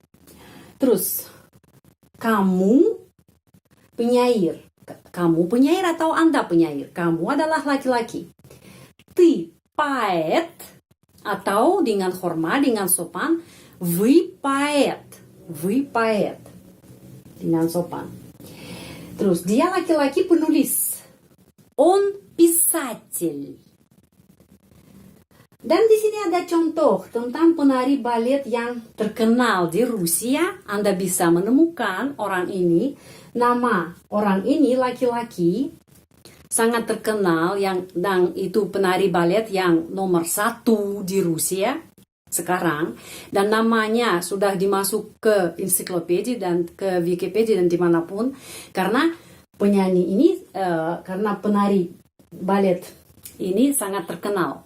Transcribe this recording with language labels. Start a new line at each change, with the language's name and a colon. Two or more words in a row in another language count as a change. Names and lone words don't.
Indonesian: Terus kamu penyair. Kamu penyair atau Anda penyair? Kamu adalah laki-laki.
Russian: Ты поэт
Indonesian: atau dengan hormat, dengan sopan,
Russian: вы поэт. Вы поэт.
Indonesian: Dengan sopan. Terus dia laki-laki penulis.
Russian: Он писатель.
Indonesian: Dan di sini ada contoh tentang penari balet yang terkenal di Rusia. Anda bisa menemukan orang ini. Nama orang ini laki-laki sangat terkenal dan itu penari balet yang nomor 1 di Rusia sekarang, dan namanya sudah dimasuk ke ensiklopedia dan ke Wikipedia dan dimanapun, karena penyanyi ini karena penari balet ini sangat terkenal.